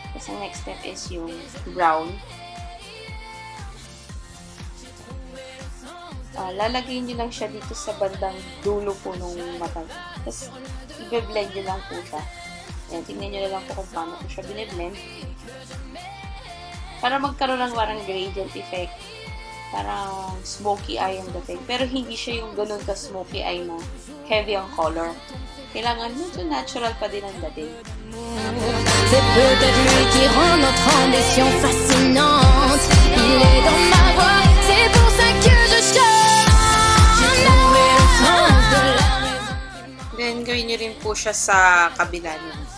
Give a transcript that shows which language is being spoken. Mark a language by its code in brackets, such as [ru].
[tl] Ang next step is yung brown. Lalagay nyo lang siya dito sa bandang dulo po ng mata. Tapos, i-blend nyo lang po siya. Ayan, tingnan nyo na lang po kung paano po siya bine-blend. Para magkaroon ng parang gradient effect. Parang smoky eye ang dating. Pero hindi siya yung ganun ka-smoky eye na heavy ang color. Kailangan medyo natural pa din ang dating. [fr] C'est peut-être lui qui rend notre ambition fascinante. Il est dans ma voix, c'est pour ça que je chante. J'ai trouvé le sens de la [tl] then gawin nyo rin po siya sa kabila nyo.